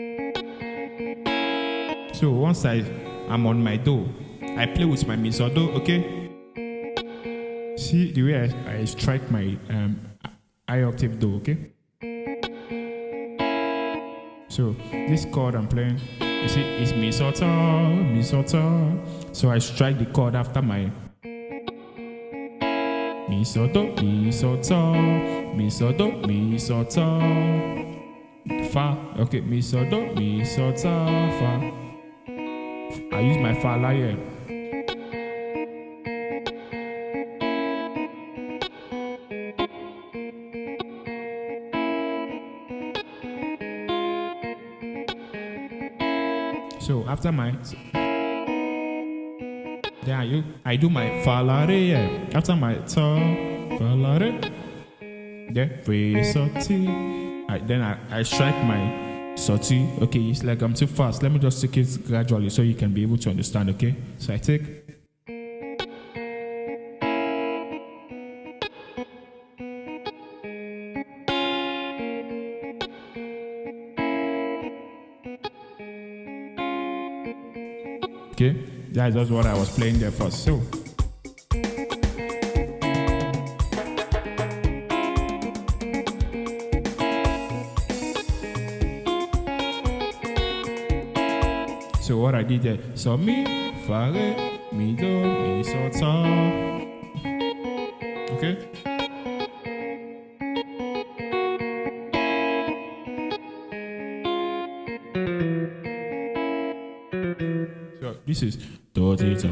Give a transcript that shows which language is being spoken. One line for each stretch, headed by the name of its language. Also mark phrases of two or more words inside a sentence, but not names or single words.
English: So once I'm on my do, I play with my mi so do. Okay, see the way I strike my high octave do. Okay, so this chord I'm playing, you see, it's mi so ta, mi so ta. So I strike the chord after my mi so do, mi so ta, mi so do, mi so ta, fa. Okay, mi so do, mi so ta, fa. I use my fa la here. So after my then I do my fa la re here. After my ta, fa la re, then re so ti. Then I strike my so ti. Okay, it's like I'm too fast. Let me just take it gradually so you can be able to understand. Okay, so I take. Okay, that's just what I was playing there first. So what I did there, so mi, fa, re, mi, do, mi, so, ta. Okay. So this is do, ti, ta.